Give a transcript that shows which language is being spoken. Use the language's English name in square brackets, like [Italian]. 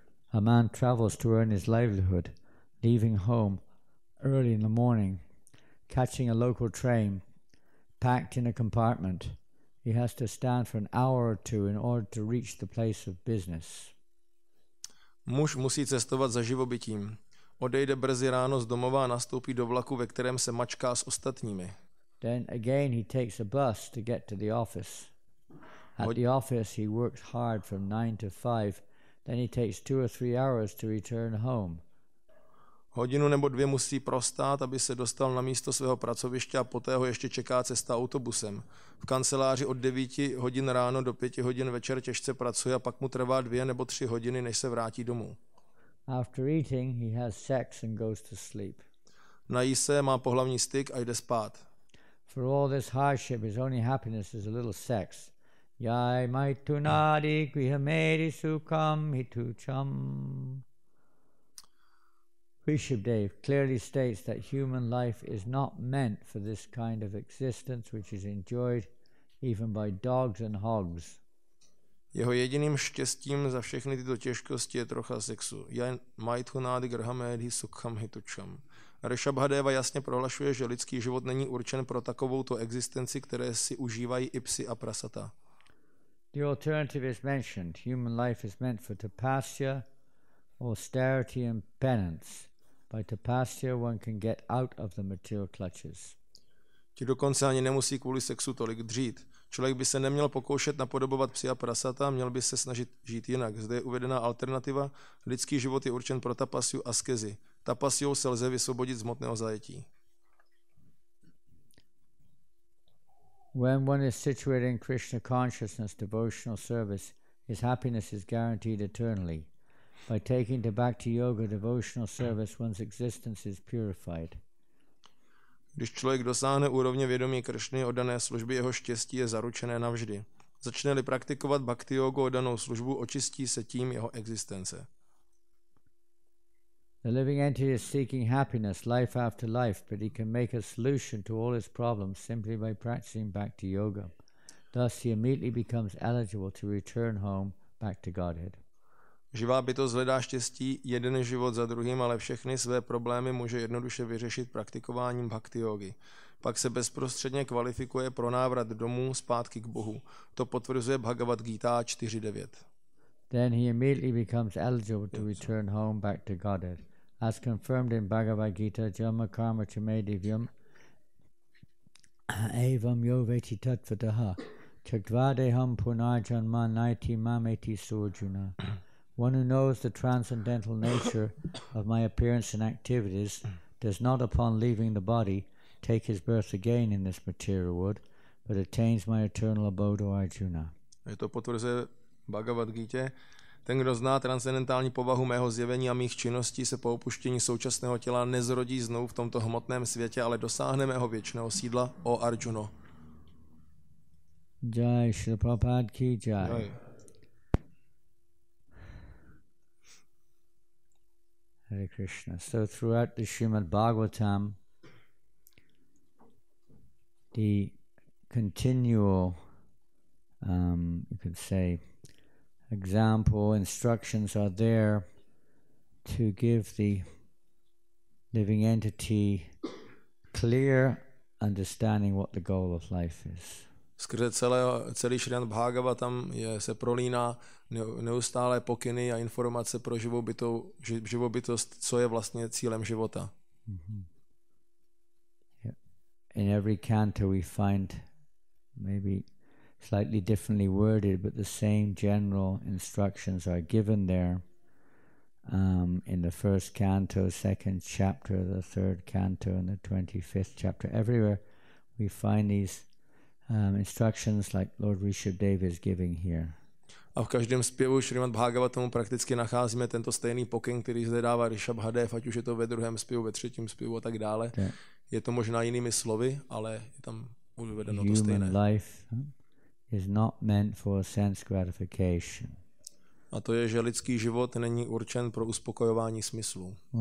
[English] A man travels to earn his livelihood, leaving home early in the morning, catching a local train, packed in a compartment. He has to stand for an hour or two in order to reach the place of business. [Czech] Muž musí cestovat za živobytím. Odejde brzy ráno z domova a nastoupí do vlaku, ve kterém se mačká s ostatními. [English] Then again he takes a bus to get to the office. At the office he works hard from 9 to 5. Then he takes 2 or 3 hours to return home. [Czech] Hodinu nebo 2 musí prostát, aby se dostal na místo svého pracoviště a poté ho ještě čeká cesta autobusem. V kanceláři od 9 hodin ráno do 5 hodin večer těžce pracuje a pak mu trvá 2 nebo 3 hodiny, než se vrátí domů. [English] After eating, he has sex and goes to sleep. [Czech] Nají se, má pohlavní styk a jde spát. [English] For all this hardship, his only happiness is a little sex. [Sanskrit] Yai mai tunadi grihamedi sukam hitu cham. [English] Rishabdev clearly states that human life is not meant for this kind of existence which is enjoyed even by dogs and hogs. [Czech] Jeho jediným štěstím za všechny tyto těžkosti je trocha sexu. [Sanskrit] Jan maithunády grhamedhi sukham hitucham. [Czech] Rishabhadeva jasně prohlašuje, že lidský život není určen pro takovouto existenci, které si užívají i psi a prasata. [English] The alternative is mentioned. Human life is meant for tapasya, austerity and penance. By tapasya one can get out of the material clutches. [Czech] Ti dokonce ani nemusí kvůli sexu tolik dřít. Člověk by se neměl pokoušet napodobovat psi a prasata, měl by se snažit žít jinak. Zde je uvedená alternativa. Lidský život je určen pro tapasyu a askezi. Tapasyou se lze vysvobodit z hmotného zajetí. [English] When one is situated in Krishna consciousness, devotional service, his happiness is guaranteed eternally. By taking to bhakti yoga, devotional service, one's existence is purified. [Czech] Když člověk dosáhne úrovně vědomí Krišny oddané služby, jeho štěstí je zaručené navždy. Začne-li praktikovat bhakti jogu oddanou službu, očistí se tím jeho existence. [English] The living entity is seeking happiness life after life, but he can make a solution to all his problems simply by practicing bhakti yoga. Thus he immediately becomes eligible to return home back to Godhead. [Czech] Živá bytost hledá štěstí jeden život za druhým, ale všechny své problémy může jednoduše vyřešit praktikováním bhakti jogy. Pak se bezprostředně kvalifikuje pro návrat domů zpátky k Bohu. To potvrzuje Bhagavad Gita 4.9. [English] Then he immediately becomes eligible to return home back to Godhead. As confirmed in Bhagavad Gita, [Sanskrit] Jama Karma Chame Divyam Evam Yoveti Tatvataha Chakvadeham Punarjanma Naiti Mameti Surjuna. [English] One who knows the transcendental nature of my appearance and activities does not, upon leaving the body, take his birth again in this material world, but attains my eternal abode, O Arjuna. [Czech] Je to potvrzuje Bhagavad Gita. Ten, kdo zná transcendentální povahu mého zjevení a mých činností, se po opuštění současného těla nezrodí znovu v tomto hmotném světě, ale dosáhne mého věčného sídla, O Arjuno. [Hindi] Jai Shri Prabhupada ki jai. Jai. [Sanskrit] Hare Krishna. [English] So throughout the Srimad Bhagavatam, the continual, you could say, example, instructions are there to give the living entity clear understanding what the goal of life is. [Czech] Skrze celý Šrimad Bhagavatam se prolíná neustále pokyny a informace pro živou bytost, co je vlastně cílem života. [English] Mm-hmm. Yeah. In every canto we find maybe slightly differently worded, but the same general instructions are given there in the first canto, second chapter, the third canto, and the 25th chapter. Everywhere we find these instructions like Lord Rishabdev is giving here. [Czech] A v každém zpěvu Šrimad Bhagavatamu prakticky nacházíme tento stejný pokyn, který zde dává Rishabhadev, ať už je to ve druhém zpěvu, ve třetím zpěvu a tak dále. Je to možná jinými slovy, ale je tam uvedeno to stejné. [English] Human life is not meant for sense gratification. [Czech] A to je, že lidský život není určen pro uspokojování smyslů.